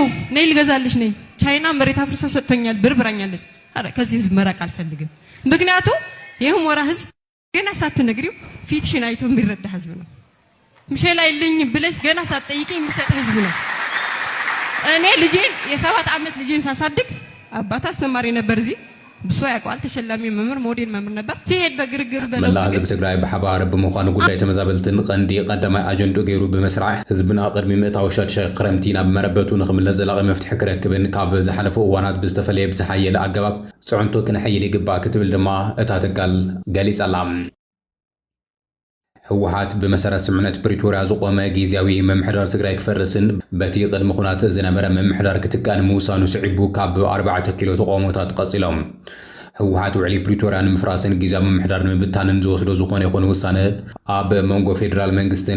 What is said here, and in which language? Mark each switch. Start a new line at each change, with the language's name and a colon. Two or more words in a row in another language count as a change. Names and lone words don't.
Amharic: ነይ ልገዛልሽ ነይ ቻይና መሬት አፍርሶ ሰጥቶኛል ብርብራኛለች አረ ከዚህ ህዝብ መራቅ አልፈልግም ምክንያቱ የህሞራ ህዝብ ገና ሳትነግሪው ፊትሽን አይቶ የሚረዳ ህዝብ ነው ምሸላ ይልኝ ብለሽ ገና ሳትጠይቂ የሚሰጥ ህዝብ ነው እኔ ልጄን የ7 ዓመት ልጄን ሳሳድግ አባቱ አስተማሪ ነበር እዚህ ብሶ ያቋል ተሸላሚ መምህር ሞዴል መምህር ነበር ሲሄድ በግርግር በለው
Tigrinya: መላ ህዝብ ትግራይ በሓባር ብምዃኑ ጉዳይ ተመዛበልትን ቀንዲ ቀዳማይ አጀንዳ ገይሩ ብምስራዕ ህዝብና ቅድሚ ምእታው ሸድሸ ክረምቲ ናብ መረበቱ ንኽምለስ ዘላቒ መፍትሒ ክረክብን ካብ ዝሓለፉ እዋናት ብዝተፈለየ ብዝሓየለ ኣገባብ ፅዕንቶ ክንሐይል ይግባእ ክትብል ድማ እታ ትካል ገሊጻላ ህወሓት ብመሰረት ስምምነት ፕሪቶሪያ ዝቆመ ጊዜያዊ መምሕዳር ትግራይ ክፈርስን በቲ ቅድሚ ኩናት ዝነበረ መምሕዳር ክትካን ምውሳኑ ስዒቡ ካብ 4 ኪሎ ተቃውሞታት ቀፂሎም ህወሓት ውዕሊ ፕሪቶሪያ ንምፍራስን ጊዜያዊ መምሕዳር ንምብታንን ዝወስዶ ዝኾነ ይኹን ውሳነ ኣብ መንጎ ፌደራል መንግስትን